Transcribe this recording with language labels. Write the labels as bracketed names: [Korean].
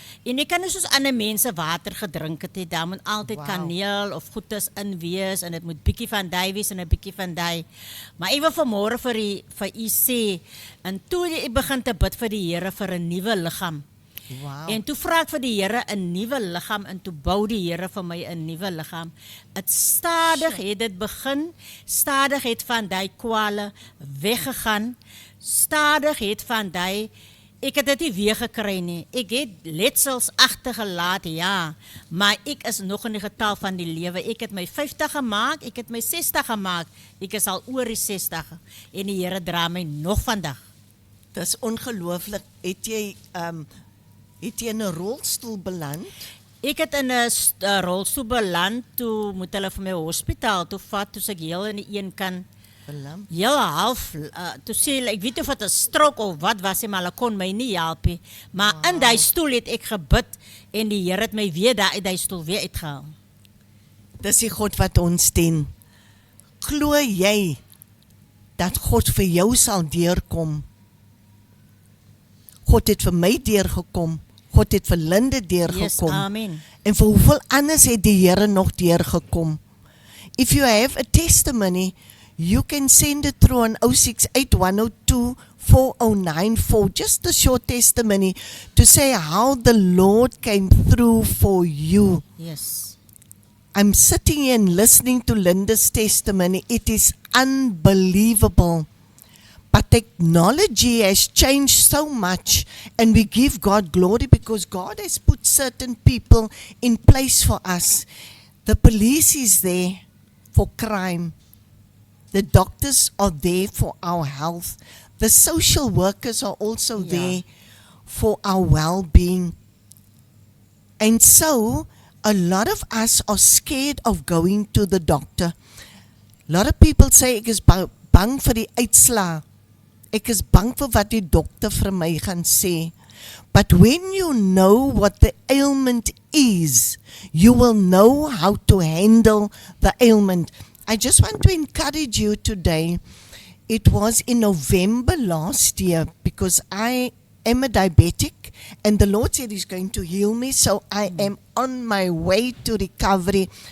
[Afrikaans] En ek kan nie soos ander mense water gedrink het, daar moet altyd kaneel of goedes in wees en dit moet bietjie van daai wees en 'n bietjie van daai. Maar ek wil vanmôre vir u sê, en toe ek begin te bid vir die Here vir 'n nuwe liggaam. Wow. En toe vra ek vir die Here 'n nuwe liggaam en toe bou die Here vir my 'n nuwe liggaam. Dit stadig het dit begin, stadig het van daai kwale weggegaan. Stadig het van daai, ek het dit nie weer gekry nie. Ek het letsels agtergelaat, ja, maar ek is nog in die getal van die lewe. Ek het my 50 gemaak, ek het my 60 gemaak. Ek is al oor die 60 en die Here dra my nog vandag. Dis ongelooflik. Het jy in 'n rolstoel beland? Ek het in 'n rolstoel beland, toe moet hulle vir my hospitaal toe vat, toe ek heel in die een kant. Heel half, toe sê hulle, ek weet of het 'n strook of wat was, maar hulle kon my nie help nie. Maar in die stoel het ek gebid en die Here het my weer daar uit die stoel weer uitgehaal. Dis die God wat ons dien. Glo jy dat God vir jou sal deurkom? God het vir my deurgekom. God het vir Linde deurgekom. [English] Yes, amen. [Afrikaans] En vir hoeveel anders het die Here nog deurgekom? [English] If you have a testimony, you can send it through on 068-102-4094, just a short testimony to say how the Lord came through for you. Yes. I'm sitting here and listening to Linda's testimony. It is unbelievable. But technology has changed so much, and we give God glory because God has put certain people in place for us. The police is there for crime. The doctors are there for our health. The social workers are also there for our well-being. And so, a lot of us are scared of going to the doctor. A lot of people say, [Afrikaans] ek is bang vir die uitslaa. Ek is bang vir wat die dokter vir my gaan sê. [English] But when you know what the ailment is, you will know how to handle the ailment. I just want to encourage you today. It was in November last year because I am a diabetic and the Lord said He's going to heal me, so I am on my way to recovery.